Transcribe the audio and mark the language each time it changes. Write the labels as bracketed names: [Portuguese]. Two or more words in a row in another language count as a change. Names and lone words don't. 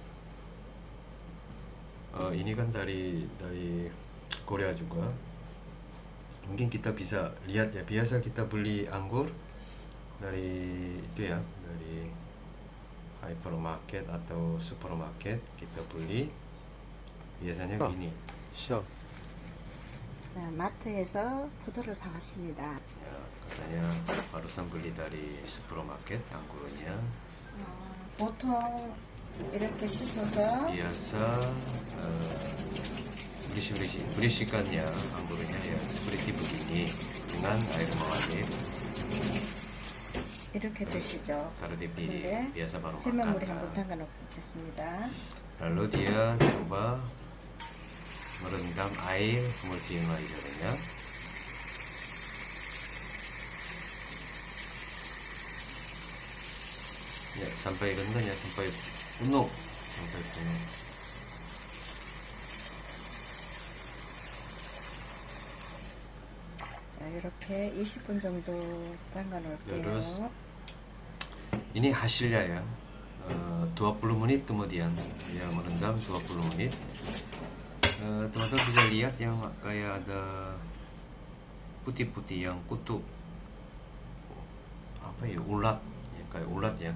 [Indonesian] Ini kan dari Korea juga, mungkin kita bisa lihat ya. Biasa kita beli anggur dari itu ya, dari hypermarket atau supermarket, kita beli biasanya gini. [Korean] 네, 마트에서 포도를 사왔습니다. [Indonesian] Ya, katanya barusan beli dari supermarket angurnya. [Korean] 보통 이렇게 씻어서 [Indonesian] Biasa berisikannya anggurnya ya seperti begini dengan air mengalir. [Korean] 이렇게 드시죠. [Indonesian] Taruh di piring, biasa baru [Korean] 셀면물이 [Indonesian] makan. [Korean] 한번 담가놓겠습니다. [Indonesian] Lalu dia coba merendam air multi ionizer-nya. Ya, sampai rendam ya, sampai penuh. [Korean] 자, 이렇게 20분 정도 담가 [Indonesian] Terus [Korean] 놓을게요. [Indonesian] ini hasilnya ya, 20 menit kemudian ya merendam 20 menit. Teman-teman bisa lihat yang kayak ada putih-putih yang kutu apa ya, ulat ya, kayak ulat ya.